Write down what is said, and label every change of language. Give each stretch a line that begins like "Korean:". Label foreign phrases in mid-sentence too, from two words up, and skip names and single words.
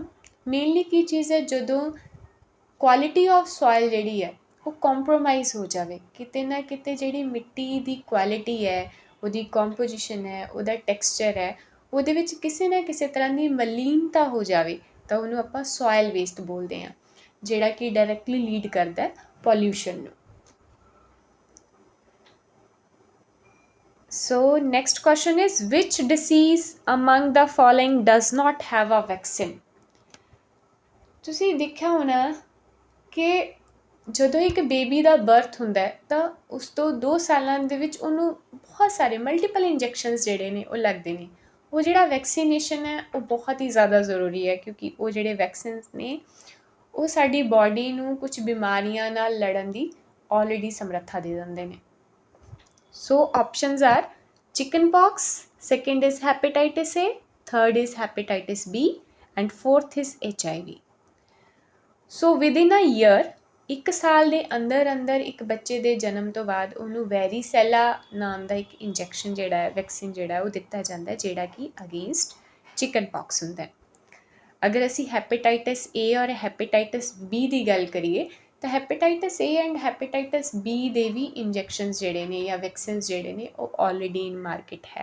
Punjabi: ਮੇਨਲੀ ਕੀ ਚੀਜ਼ ਹੈ, ਜਦੋਂ
English: quality of soil
Punjabi: ਜਿਹੜੀ ਹੈ ਉਹ ਕੰਪਰੋਮਾਈਜ਼ ਹੋ ਜਾਵੇ, ਕਿਤੇ ਨਾ ਕਿਤੇ ਜਿਹੜੀ ਮਿੱਟੀ ਦੀ ਕੁਆਲਿਟੀ ਹੈ, ਉਹਦੀ ਕੰਪੋਜੀਸ਼ਨ ਹੈ, ਉਹਦਾ ਟੈਕਸਚਰ ਹੈ, ਉਹਦੇ ਵਿੱਚ ਕਿਸੇ ਨਾ ਕਿਸੇ ਤਰ੍ਹਾਂ ਦੀ ਮਲੀਨਤਾ ਹੋ ਜਾਵੇ ਤਾਂ ਉਹਨੂੰ ਆਪਾਂ
English: soil waste
Punjabi: ਬੋਲਦੇ ਹਾਂ, ਜਿਹੜਾ ਕਿ
English: directly lead
Punjabi: ਕਰਦਾ ਪੋਲਿਊਸ਼ਨ ਨੂੰ।
English: So next question is, which disease among the following does not have a vaccine?
Punjabi: ਤੁਸੀਂ ਦੇਖਿਆ ਹੋਣਾ ਕਿ ਜਦੋਂ ਇੱਕ ਬੇਬੀ ਦਾ ਬਰਥ ਹੁੰਦਾ ਹੈ ਤਾਂ ਉਸ ਤੋਂ 2 ਸਾਲਾਂ ਦੇ ਵਿੱਚ ਉਹਨੂੰ ਬਹੁਤ ਸਾਰੇ
English: multiple injections
Punjabi: ਜਿਹੜੇ ਨੇ ਉਹ ਲੱਗਦੇ ਨੇ। ਉਹ ਜਿਹੜਾ ਵੈਕਸੀਨੇਸ਼ਨ ਹੈ ਉਹ ਬਹੁਤ ਹੀ ਜ਼ਿਆਦਾ ਜ਼ਰੂਰੀ ਹੈ, ਕਿਉਂਕਿ ਉਹ ਜਿਹੜੇ ਵੈਕਸੀਨਸ ਨੇ ਉਹ ਸਾਡੀ ਬਾਡੀ ਨੂੰ ਕੁਝ ਬਿਮਾਰੀਆਂ ਨਾਲ ਲੜਨ ਦੀ ਆਲਰੇਡੀ ਸਮਰੱਥਾ ਦੇ ਦਿੰਦੇ ਨੇ।
English: So options are chickenpox, second is hepatitis A, third is hepatitis B, and fourth is HIV. So within a year,
Punjabi: 1 ਸਾਲ ਦੇ ਅੰਦਰ ਅੰਦਰ ਇੱਕ ਬੱਚੇ ਦੇ ਜਨਮ ਤੋਂ ਬਾਅਦ ਉਹਨੂੰ ਵੈਰੀਸੈਲਾ ਨਾਮ ਦਾ ਇੱਕ ਇੰਜੈਕਸ਼ਨ ਜਿਹੜਾ ਹੈ, ਵੈਕਸੀਨ ਜਿਹੜਾ ਉਹ ਦਿੱਤਾ ਜਾਂਦਾ ਹੈ, ਜਿਹੜਾ ਕਿ
English: against chickenpox
Punjabi: ਹੁੰਦਾ ਹੈ। ਅਗਰ ਅਸੀਂ ਹੈਪੇਟਾਈਟਿਸ A ਔਰ ਹੈਪੇਟਾਈਟਿਸ B ਦੀ ਗੱਲ ਕਰੀਏ ਤਾਂ
English: hepatitis A and hepatitis B
Punjabi: ਦੇ ਵੀ ਇੰਜੈਕਸ਼ਨਸ ਜਿਹੜੇ ਨੇ ਜਾਂ ਵੈਕਸੀਨਸ ਜਿਹੜੇ ਨੇ ਉਹ
English: already in market
Punjabi: ਹੈ।